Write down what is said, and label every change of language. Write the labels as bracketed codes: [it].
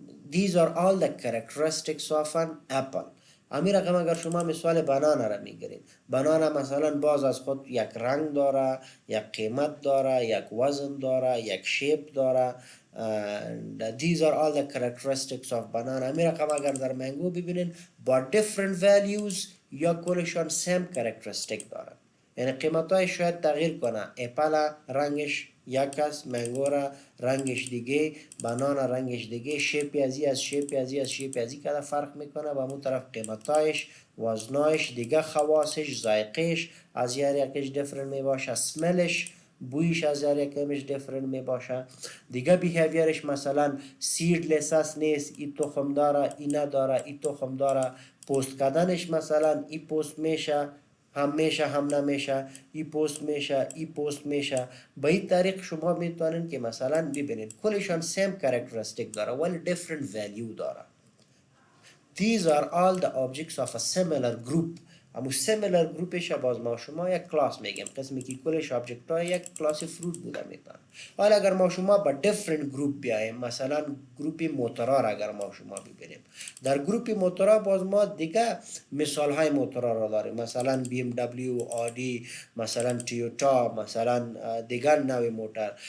[en] These are all the characteristics of an apple. [fa] امی رقم اگر شما مثال بنانا را میگیرید، بنانا مثلا باز از خود یک رنگ داره، یک قیمت داره، یک وزن داره، یک شیپ داره. [en] These are all the characteristics of banana. [fa] امی رقم اگر در منگو ببینید با [en] different values [fa] یا کلشان same characteristic داره، یعنی قیمت های شاید تغییر کنه. اپل رنگش یک است، منگو را رنگش دیگه، بنانا رنگش دیگه، شیپی از شیپی که فرق میکنه. و اون طرف قیمتایش، وزنایش دیگه، خواصش، ذائقهش از یکیش دیفرنت می باشه، سملش، بویش از یکیش دیفرنت می باشه دیگه. بیهیویرش مثلا سیدلس است، نیست، ای تخم داره، ای نداره، ای تخم داره. پوست کردنش مثلا ای پوست میشه، هم میشه هم نمیشه، ای پوست میشه، ای پوست میشه. به این طریق شما میتونین که مثلا ببینید کلشان سیم کرکترستیک داره ولی [en] different value [fa] داره. [en] These are all the objects of a similar group. [fa] اما similar گروپش باز ما شما یک کلاس میگیم، قسمی که کلش آبجکت های یک کلاس فروت بوده میتونه. حالا اگر ما شما با different گروپ بیایم، مثلا گروپ موتورا را اگر ما شما ببینیم، در گروپ موتورا باز ما دیگه مثال های موتورا را داریم، مثلا BMW، آدی، مثلا تویوتا، مثلا دیگر نوع موتور.